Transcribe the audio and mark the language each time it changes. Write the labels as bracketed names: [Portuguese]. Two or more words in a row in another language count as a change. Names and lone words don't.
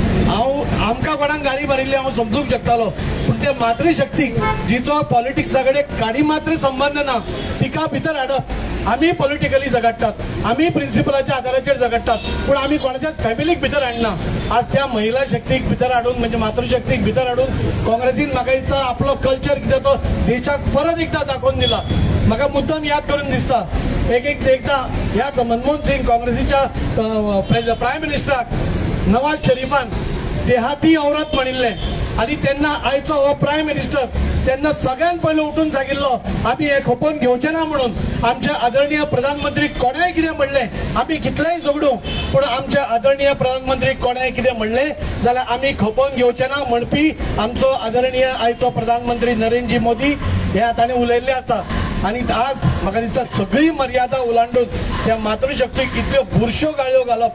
[Konkani] आमकां कोणाक गाळी मारिल्ली हांव समजूंक शकतालो पूण ते मातृशक्तीक जिचो पॉलिटिक्सा कडेन काडी मात्र संबंध ना तिका भितर हाडप आमी पॉलिटिकली झगडटात आमी प्रिन्सिपलाच्या आदाराचेर झगडटात पूण आमी कोणाच्याच फॅमिलीक भितर हाडना आज त्या महिला शक्तीक भितर हाडून म्हणजे मातृशक्तीक भितर हाडून काँग्रेसीन म्हाका दिसता आपलो कल्चर कितें तो देशाक परत एकदा दाखोवन दिला म्हाका मुद्दम याद करून दिसता एकदा ह्याच मनमोहन सिंग काँग्रेसीच्या प्रायम मिनिस्टराक नवाज शरीफान [Hindi] देहाती औरत [Konkani] म्हणिल्ले आणि तेन्ना आयचो हो [English] prime minister [Konkani] तेन्ना सगळ्यात पयलो उठून सांगिल्लो आमी हे खपोवन घेवचे ना म्हणून आमच्या आदरणीय प्रधानमंत्री कोणाय कितें म्हणले आमी कितलेय झगडू पूण आमच्या आदरणीय प्रधानमंत्री कोणाय कितें म्हणले जाल्यार आमी खपोवन घेवचे ना म्हणपी आमचो आदरणीय आयचो प्रधानमंत्री नरेंद्र मोदी हे ताणें उलयल्ले आसा आणि आज म्हाका दिसता सगळी मर्यादा ओलांडून त्या मातृशक्तीक कितल्यो बुरश्यो गाळयो घालप